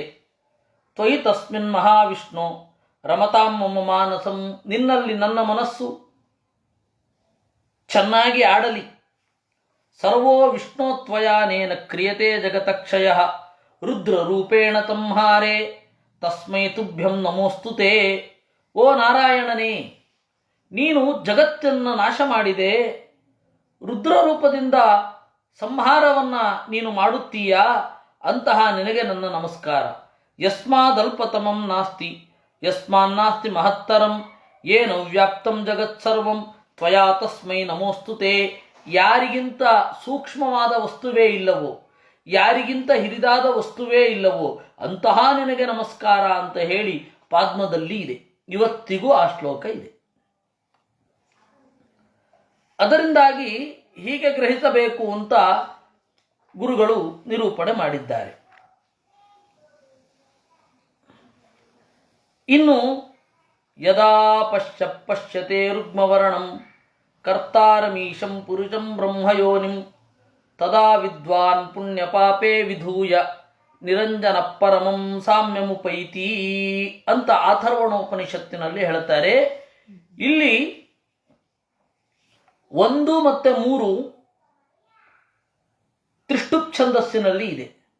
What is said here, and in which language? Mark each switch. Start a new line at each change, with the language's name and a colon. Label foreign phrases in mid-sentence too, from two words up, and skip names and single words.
Sanskrit: ತ್ವಯಿ ತಸ್ಮಿನ್ ಮಹಾವಿಷ್ಣು ರಮತಾಂ ಮಮ ಮಾನಸಂ,
Kannada: ನಿನ್ನಲ್ಲಿ ನನ್ನ ಮನಸ್ಸು ಚೆನ್ನಾಗಿ ಆಡಲಿ.
Sanskrit: ಸರ್ವೋ ವಿಷ್ಣೋತ್ವಯಾನೇನ ಕ್ರಿಯತೆ ಜಗತಕ್ಷಯ ರುದ್ರರೂಪೇಣ ತಂಹಾರೆ ತಸ್ಮೈ ತುಭ್ಯಂ ನಮೋಸ್ತುತೆ.
Kannada: ಓ ನಾರಾಯಣನೇ, ನೀನು ಜಗತ್ತನ್ನು ನಾಶ ಮಾಡಿದೆ, ರುದ್ರರೂಪದಿಂದ ಸಂಹಾರವನ್ನ ನೀನು ಮಾಡುತ್ತೀಯಾ, ಅಂತಹ ನಿನಗೆ ನನ್ನ ನಮಸ್ಕಾರ.
Sanskrit: ಯಸ್ಮಾದಲ್ಪತಮಂ ನಾಸ್ತಿ ಯಸ್ಮಾನ್ನಾಸ್ತಿ ಮಹತ್ತರಂ ಏನು ವ್ಯಾಪ್ತಂ ಜಗತ್ಸರ್ವಂ ತ್ವಯಾ ತಸ್ಮೈ ನಮೋಸ್ತುತೆ.
Kannada: ಯಾರಿಗಿಂತ ಸೂಕ್ಷ್ಮವಾದ ವಸ್ತುವೇ ಇಲ್ಲವೋ, ಯಾರಿಗಿಂತ ಹಿರಿದಾದ ವಸ್ತುವೇ ಇಲ್ಲವೋ ಅಂತಹ ನಿನಗೆ ನಮಸ್ಕಾರ ಅಂತ ಹೇಳಿ ಪಾದ್ಮದಲ್ಲಿ ಇದೆ. ಇವತ್ತಿಗೂ ಆ ಶ್ಲೋಕ ಇದೆ. ಅದರಿಂದಾಗಿ ಹೀಗೆ ಗ್ರಹಿಸಬೇಕು ಅಂತ ಗುರುಗಳು ನಿರೂಪಣೆ ಮಾಡಿದ್ದಾರೆ.
Sanskrit: ಇನ್ನು ಯದಾ ಪಶ್ಯತೆ ರುಗ್ಮವರ್ಣಂ ಕರ್ತಾರಮೀಶಂ ಪುರುಷಂ ಬ್ರಹ್ಮಯೋನಿಂ ತದಾ ವಿದ್ವಾನ್ ಪುಣ್ಯಪಾಪೇ ವಿಧೂಯ ನಿರಂಜನ ಪರಮಂ ಸಾಮ್ಯಮುಪೈತಿ
Kannada: ಅಂತ ಅಥರ್ವಣೋಪನಿಷತ್ತಿನಲ್ಲಿ ಹೇಳ್ತಾರೆ. ಇಲ್ಲಿ 1 ಮತ್ತು 3 ತ್ರಿಷ್ಟುಪ್ ಛಂದಸ್ಸಿನಲ್ಲಿ ಇದೆ.